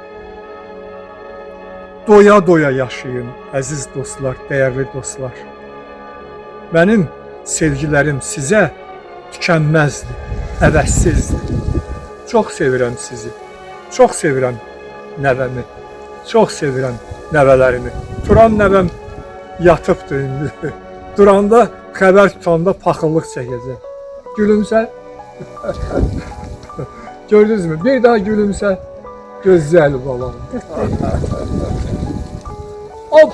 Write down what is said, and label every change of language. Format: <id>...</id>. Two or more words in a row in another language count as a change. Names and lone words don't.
<az>Doya-doya yaşayın əziz dostlar,</az> <tr>değerli dostlar. Benim sevgilerim size tükenmezdi, əvəzsizdir.</tr> <az>Çok sevirəm sizi, çok sevirəm nəvəmi, çok sevirəm nəvələrimi. Turan nəvəm yatıbdır indi. Duranda, xəbər tutanda paxıllıq çəkəcək.</az> <tr>Gülümsə. Gördünüz mü? Bir daha gülümsə.</tr> <az>Gözəl balam. Hop.</az>